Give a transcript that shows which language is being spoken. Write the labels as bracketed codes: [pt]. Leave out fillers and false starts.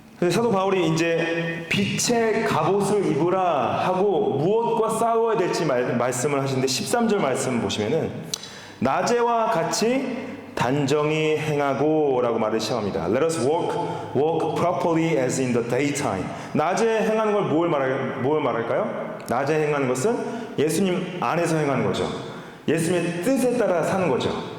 [ko] 사도 바울이 이제 빛의 갑옷을 입으라 하고 무엇과 싸워야 될지 말씀을 하시는데 13절 말씀 보시면은 낮에와 같이 단정히 행하고 라고 말을 시작합니다. [en] Let us walk properly as in the daytime. [ko] 낮에 행하는 걸 뭘 말할까요? 낮에 행하는 것은 예수님 안에서 행하는 거죠. 예수님의 뜻에 따라 사는 거죠.